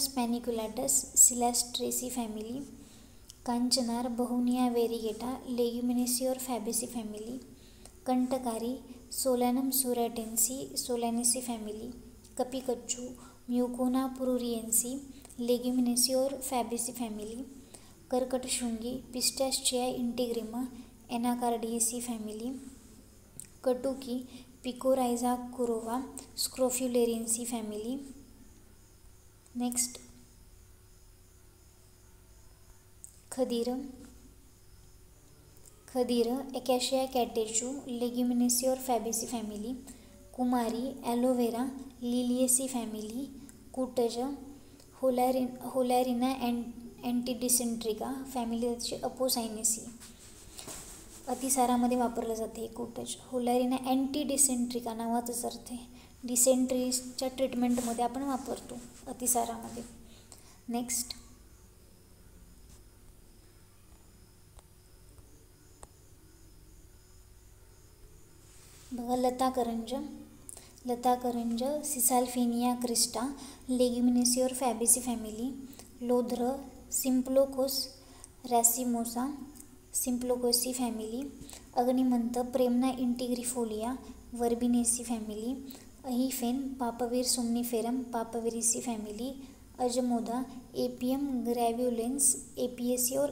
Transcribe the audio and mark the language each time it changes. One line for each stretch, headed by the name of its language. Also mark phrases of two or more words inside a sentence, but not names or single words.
Marathi: पॅनिक्युलाटस सिलॅस्ट्रेसी फॅमिली, कांचनार बहुनिया वेरिगेटा लेग्युमिनेसी और फॅबेसी फॅमिली, कंटकारी सोलॅनम सुरॅटेन्सी सोलॅनेसी फॅमिली, कपिकच्चू म्युकोना पुरुरिएन्सी लेग्युमिनेसी और फॅबेसी फॅमिली, कर्कटशृंगी पिस्टॅचिया इंटिग्रिमा एनाकार्डिएसी फॅमिली, कटुकी पिकोरायझा कुरोवा स्क्रोफ्युलेरियन्सी फॅमिली. नेक्स्ट खदीर ॲकॅशिया कॅटेचू लेग्युमिनेसी और फॅबेसी फॅमिली, कुमारी ॲलोवेरा लिलिएसी फॅमिली, कुटज होलॅरिना अँटीडिसेंट्रिका फॅमिलीची अपोसायनेसी. अतिसारामध्ये वापरलं जाते हे कुटज. होलॅरिना अँटीडिसेंट्रिका नावाचाच अर्थ आहे. डिसेंट्रीच्या ट्रीटमेंटमध्ये आपण वापरतो अतिसारामध्ये. नेक्स्ट बघा लताकरंज सिसाल्फिनिया क्रिस्टा लेग्युमिनेसी और फॅबेसी फॅमिली, लोध्र सिम्प्लोकोस रॅसिमोसा सिम्प्लोकोसी फॅमिली, अग्निमंत प्रेमना इंटिग्रिफोलिया वर्बिनेसी फॅमिली, अहिफेन पापवीर सोमनिफेरम पापविरिसी फॅमिली, अजमोदा एपियम ग्रॅव्युलेन्स एपिएसी और